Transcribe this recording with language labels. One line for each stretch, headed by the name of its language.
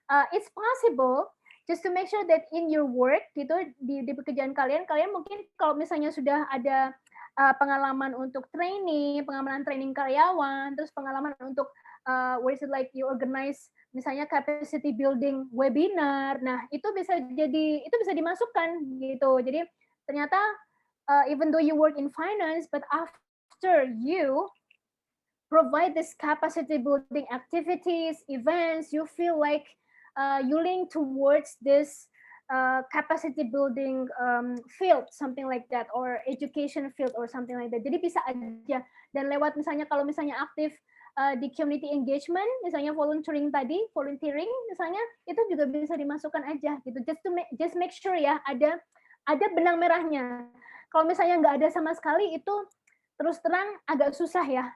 English: It's possible just to make sure that in your work
Indonesian: gitu, di pekerjaan kalian mungkin kalau misalnya sudah ada pengalaman untuk pengalaman training karyawan, terus pengalaman untuk
English: where is it like you organize misalnya capacity building webinar.
Indonesian: Nah, itu bisa dimasukkan gitu. Jadi ternyata
English: even though you work in finance, but after you provide this capacity building activities, events, you feel like you lean towards this capacity building field, something like that, or education field or something like that.
Indonesian: Jadi bisa aja. Dan lewat misalnya kalau misalnya aktif di community engagement, misalnya volunteering misalnya itu juga bisa dimasukkan aja gitu.
English: Just make sure
Indonesian: ya ada benang merahnya. Kalau misalnya nggak ada sama sekali itu terus terang agak susah ya.